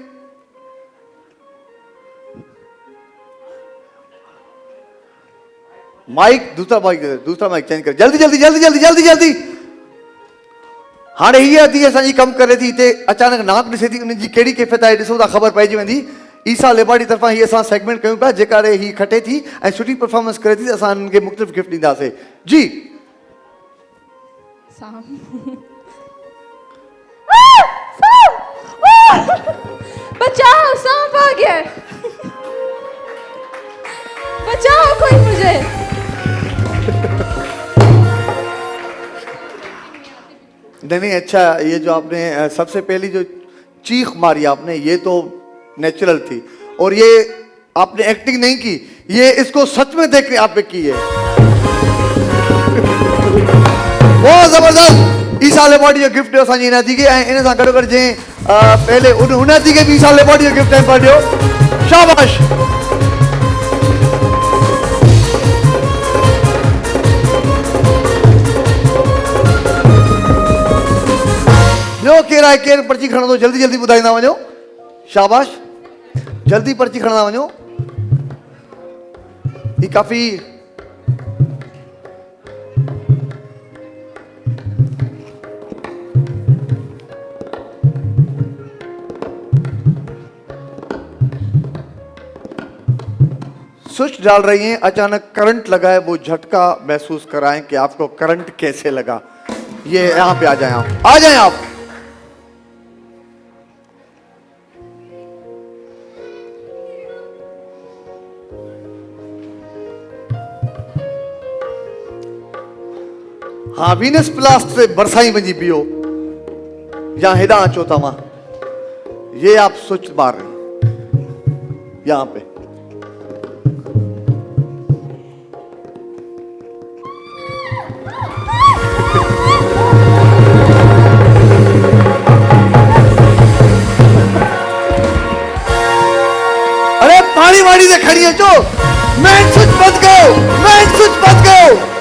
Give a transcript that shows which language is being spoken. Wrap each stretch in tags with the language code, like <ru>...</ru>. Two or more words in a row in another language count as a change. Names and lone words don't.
<ur>مائیک دوسرا مائیک چینج کر، جلدی جلدی جلدی جلدی جلدی جلدی.</ur> <sd>हाँ ही अधी असांजी कम करे थी हिते अचानक नाक ॾिसे थी, उनजी कहिड़ी कैफ़ियत आहे ॾिसो था, ख़बर पइजी वेंदी। ईसा लेबाड़ी तरफ़ां ही असां सेगमेंट कयूं पिया, जेका ही खटे थी ऐं सुठी परफॉर्मेंस करे थी, असां उनखे मुख़्तलिफ़ गिफ्ट ॾींदासीं जी।</sd> <ur>بچاؤ، سانپ آ گیا، بچاؤ کوئی مجھے. نہیں اچھا، یہ جو آپ نے سب سے پہلی جو چیخ ماری آپ نے، یہ تو نیچرل تھی، اور یہ آپ نے ایکٹنگ نہیں کی، یہ اس کو سچ میں دیکھ کے آپ نے کی ہے. بہت زبردست.</ur> <sd>ईसा लेबाड़ी जो गिफ्ट ॾियो असांजी इनाती खे, ऐं इन सां गॾो गॾु जंहिं पहले उनाती खे बि ईसा लेबाड़ी जो गिफ्ट हैम्पर ॾियो, शाबाश। ॿियो केरु आहे? केरु पर्ची खणंदो? जल्दी जल्दी ॿुधाईंदा वञो, शाबाश, जल्दी पर्ची खणंदा वञो।</sd> <ur>ہی کافی سوئچ ڈال رہی ہیں، اچانک کرنٹ لگا ہے، وہ جھٹکا محسوس کرائیں کہ آپ کو کرنٹ کیسے لگا. یہ یہاں پہ آ جائیں آپ، آ جائیں آپ.</ur> <sd>हाँ, वीनस प्लास्ट से बरसाई वञी पियो, या हेॾां अचो तव्हां,</sd> <ur>یہ آپ سوئچ مار رہے ہیں یہاں پہ. ارے پانی واڑی سے کھڑی ہے جو، مین سوئچ بند کرو، مین سوئچ بند کرو.</ur>